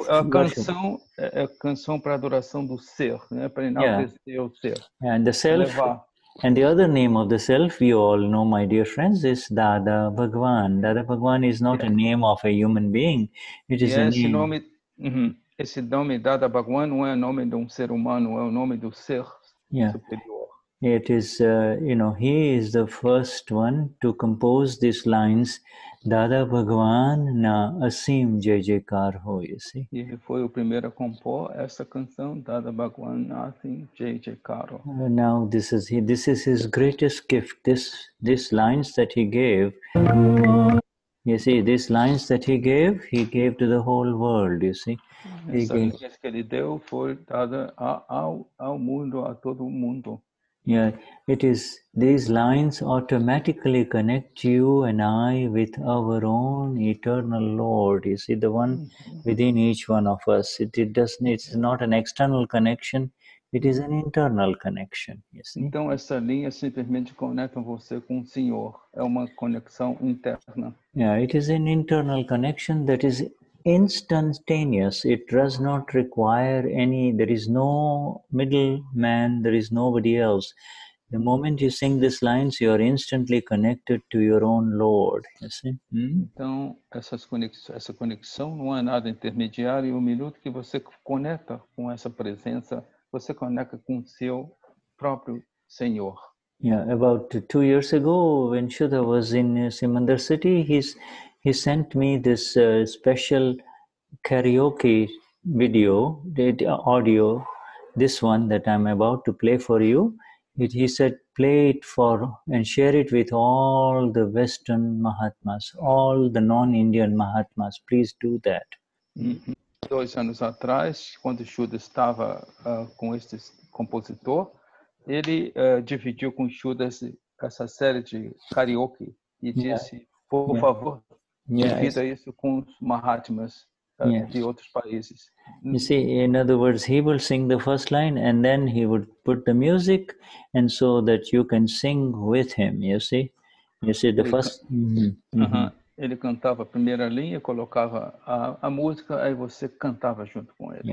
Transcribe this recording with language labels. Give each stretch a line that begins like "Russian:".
Portuguese: A canção para adoração do ser, né? Para enaltecer o ser.
English: And the self. And the other name of the self, you all know, my dear friends, is Dada Bhagwan. Dada Bhagwan is not a name of a human being. It is a name.
Portuguese: Esse nome Dada Bhagwan não é o nome de ser humano, é o nome do ser superior.
English: It is, he is the first one to compose these lines, Dada Bhagwan na Asim Jai Jai Kar Ho, you see.
Portuguese: Ele foi o primeiro a compor essa canção, Dada Bhagwan na Asim Jai Jai Kar Ho.
English: Now this is his greatest gift. These lines that he gave, you see, these lines that he gave to the whole world, you see.
Portuguese: Essa linha que ele deu foi dada ao mundo, a todo mundo.
English: Yeah, it is, these lines automatically connect you and I with our own eternal Lord. You see, the one within each one of us. It's not an external connection, it is an internal connection. You see?
Portuguese: Então, essa linha simplesmente conecta você com o Senhor. É uma conexão interna.
English: Yeah, it is an internal connection that is instantaneous. It does not require there is no middleman, there is nobody else. The moment you sing these lines, you are instantly connected to your own Lord. You see?
Portuguese: Então, essa conexão não é nada intermediário. E o minuto que você conecta com essa presença, você conecta com o seu próprio Senhor.
English: Yeah, about 2 years ago, when Shuddha was in Simandar city, he sent me this special karaoke video, audio, this one that I'm about to play for you. He said, play it for and share it with all the Western Mahatmas, all the non-Indian Mahatmas. Please do that.
Portuguese: 2 anos atrás, quando o Shuddha estava com este compositor, ele dividiu com o Shuddha essa série de karaoke e disse, por favor, divida isso com os Mahatmas de outros países.
English: You see, in other words, he will sing the first line and then he would put the music, and so that you can sing with him, you see the first...
Portuguese: Ele cantava a primeira linha, colocava a música, aí você cantava junto com ele.